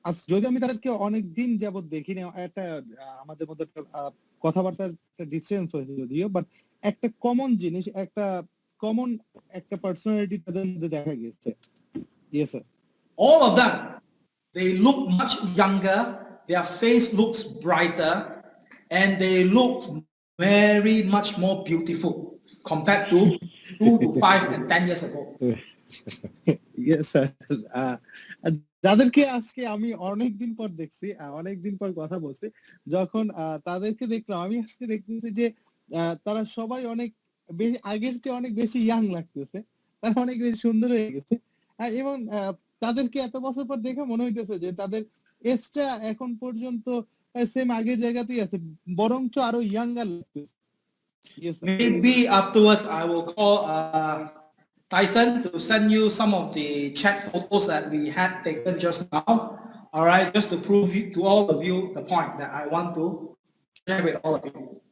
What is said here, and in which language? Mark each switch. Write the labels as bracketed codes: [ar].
[bn] যদি আমি তাদেরকে অনেক দিন যাবত দেখিনি, একটা আমাদের মধ্যে কথাবার্তার ডিফারেন্স হয়েছে যদিও, বাট একটা কমন জিনিস, একটা কমন একটা পার্সোনালিটি তাদের মধ্যে দেখা গেছে। [en] Yes sir. All of them, they look much younger, their face looks brighter, and they look very much more beautiful compared to 2 to 5 and 10 years ago. Yes sir. [bn] যাদেরকে আজকে আমি অনেকদিন পর দেখছি, অনেকদিন পর কথা বলছি, যখন তাদেরকে দেখলাম আমি আজকে দেখতেছি যে তারা সবাই অনেক বেশি, আগের চেয়ে অনেক বেশি ইয়াং লাগতেছে, তারা অনেক বেশি সুন্দর হয়ে গেছে। এবং তাদেরকে এত বছর পর দেখে মনে হইতেছে যে তাদের এজটা এখন পর্যন্ত সেম আগের জায়গাতেই আছে, বরঞ্চ আরো ইয়াঙ্গার লাগতেছে। [en] Maybe afterwards I will call Tyson to send you some of the chat photos that we had taken just now. All right, just to prove to all of you the point that I want to share with all of you.